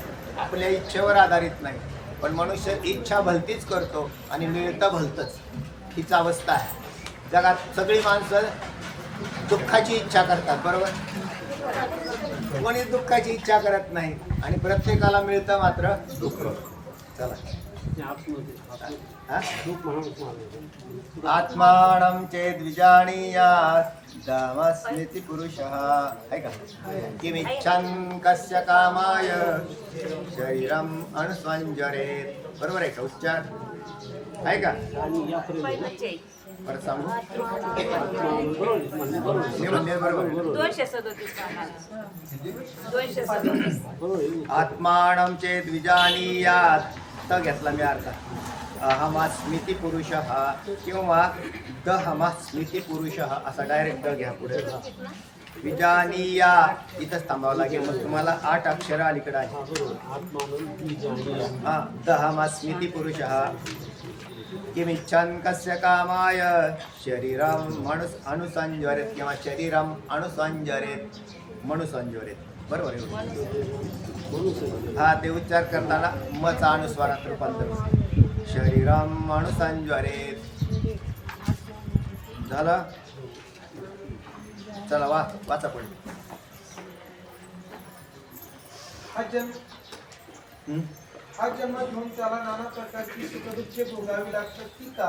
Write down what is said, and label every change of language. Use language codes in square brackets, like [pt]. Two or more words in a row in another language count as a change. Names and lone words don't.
[mr] आपल्या इच्छेवर आधारित नाही. पण मनुष्य इच्छा भलतीच करतो आणि मिळतं भलतंच. हीच अवस्था आहे. जगात सगळी माणसं दुःखाची इच्छा करतात, बरोबर? कोणी दुःखाची इच्छा करत नाही आणि प्रत्येकाला मिळतं मात्र दुःख. चला. [sa] आत्मानं चेत् विजानीयात् अहमस्मीति पुरुषः. [mr] आहे का? [sa] किमिच्छन् कस्य कामाय शरीरम अनुसंजरेत. [mr] बरोबर आहे का? उच्चार आहे का? परत सांगू. बरोबर. 237 [sa] आत्मानं चेत् विजानीयात्. [mr] त घेतला मी अर्थ. [sa] अहमस्मीति पुरुषः [mr] किंवा [sa] दहमस्मीति पुरुषः [mr] असा डायरेक्ट द घ्या पुढे. विजानीया इथंच थांबावं लागेल. मग तुम्हाला 8 अक्षर अलीकडे आहे. हां. [sa] दहमस्मीति पुरुषः किमिच्छन् कस्य कामाय शरीरम अनुसंजरेत किंवा शरीरम अनुसंजरेत मनुसंजरेत. [mr] बरोबर आहे. हा, ते उच्चार करताना मचा अनुस्वारात रूपांतर. [sa] शरीरम अनुसंजरेत. [mr] झालं. चला वाचा पुढे. हा जन्म घेऊन त्याला नाना प्रकारची सुखदुःखे भोगावी लागतात ती का?